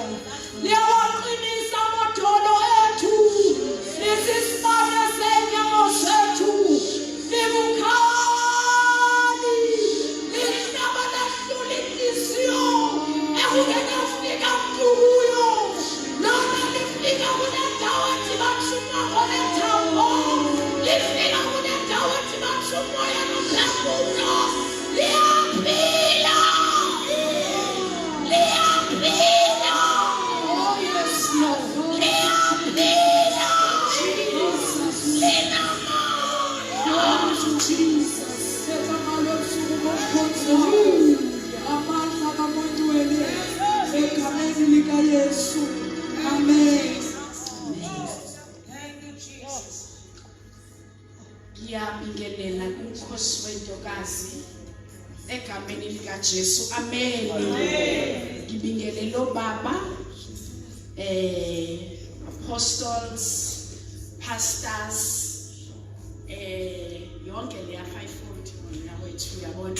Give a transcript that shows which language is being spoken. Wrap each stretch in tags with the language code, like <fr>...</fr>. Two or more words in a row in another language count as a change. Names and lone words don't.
<zu>Liyawaqinisa amadolo ethu. Lisisibane senyawo sethu. Libukhali. Lihlaba lahlula inhliziyo. Ekungekafika mntu kuyo. Lona lifika kunendawo ethi bashuma khona ethambo. Lifika kunendawo ethi bashuma nomphefumulo. Liyaphila. Liyaphila.</zu> <en>Oh yes Lord. Liyaphila.</en> <zu>Jesus. Linamandla. Jesus. Setha ngalo usuku ngomkhonto. Amandla kaMntwana. Egameni likaYesu. Amen.</zu> <en>Thank you, Jesus.</en> <zu>Ngiyabingelela kuNkosi wentokazi egameni likaJesu. Amen. Ngibingelele lo baba apostles, pastors, yonke leya fivefold yawethu uyabona.</zu>